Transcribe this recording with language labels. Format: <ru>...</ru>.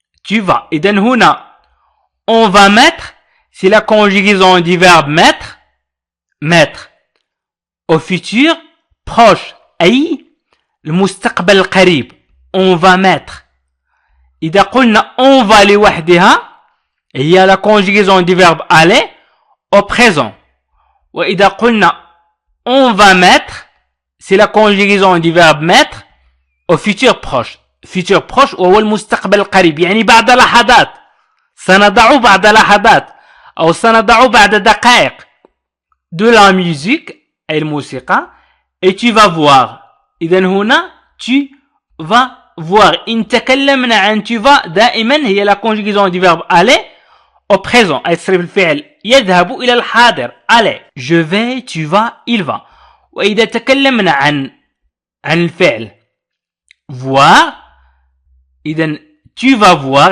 <fr>إذن هنا on va mettre, c'est la conjugaison du verbe mettre au futur proche,</fr> <ar>أي المستقبل القريب.</ar> <fr>on va mettre.</fr> <ar>إذا قلنا</ar> <fr>on va</fr> <ar>لوحدها هي</ar> <fr>la conjugaison du verbe aller au présent.</fr> <ar>وإذا قلنا</ar> <fr>on va mettre, c'est la conjugaison du verbe mettre au futur proche. futur proche</fr> <ar>وهو المستقبل القريب يعني بعد لحظات. سنضع بعد لحظات أو سنضع بعد دقائق</ar> <fr>de la musique</fr> <ar>أي الموسيقى.</ar> <fr>et tu vas voir.</fr> <ar>إذن هنا</ar> <fr>tu vas voir.</fr> <ar>إن تكلمنا عن</ar> <fr>tu vas</fr> <ar>دائما هي</ar> <fr>la conjugaison du verbe aller au présent</fr> <ar>أي تصريف الفعل يذهب إلى الحاضر</ar> <fr>aller. je vais, tu vas, il va.</fr> <ar>وإذا تكلمنا عن الفعل</ar> <fr>voir</fr> <ar>إذن</ar> <fr>tu vas voir.</fr>